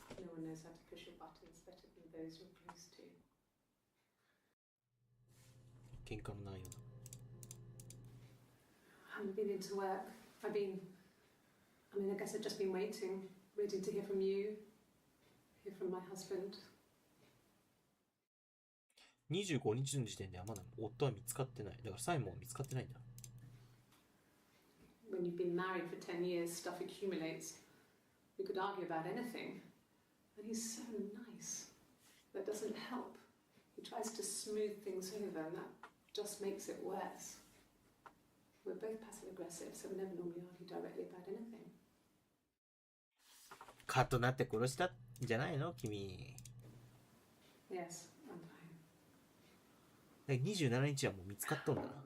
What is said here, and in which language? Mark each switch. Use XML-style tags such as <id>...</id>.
<en>one knows how to push your buttons better than those you're close to.</en> <ja>喧嘩のないような。</ja> <en>I haven't been into work. I guess I've just been waiting to hear from you, hear from my husband.</en> <ja>25日の時点ではまだ夫は見つかってない。だからサイモンは見つかってないんだ。</ja> <en>When you've been married for 10 years, stuff accumulates. We could argue about anything. And he's so nice. That doesn't help. He tries to smooth things over, and that just makes it worse. We're both passive aggressive, so we never normally argue directly about anything.</en> <ja>カッとなって殺したんじゃないの君。</ja> <en>Yes, I'm fine.</en> <ja>27日はもう見つかっとんだな。</ja>